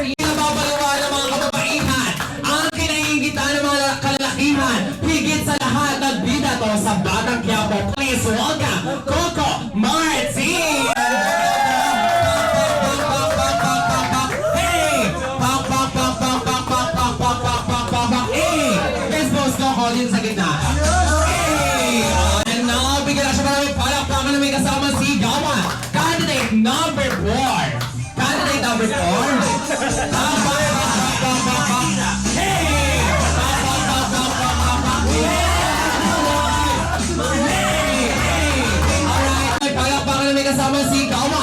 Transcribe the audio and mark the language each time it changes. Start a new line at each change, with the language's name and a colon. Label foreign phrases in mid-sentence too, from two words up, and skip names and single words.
Filipino: Pinababalawan ng mga kababaihan, ang kinaingitan ng mga kalalakihan, higit sa lahat ng bida to sa Batang Quiapo.
English: Please welcome Coco Martin! Hey! Pak, pak, pak, pak, pak, pak, pak, pak, pak, pak, pak, pak, hey! Best boss
Filipino: Coco din sa gitna. Hey!
English: And now,
Filipino: bigyan na siya maraming palakpakan na may kasama si Gawa.
English: Candidate number 4. Candidate number 4.
Filipino: Alright, palakpakan na may kasama si Gawa.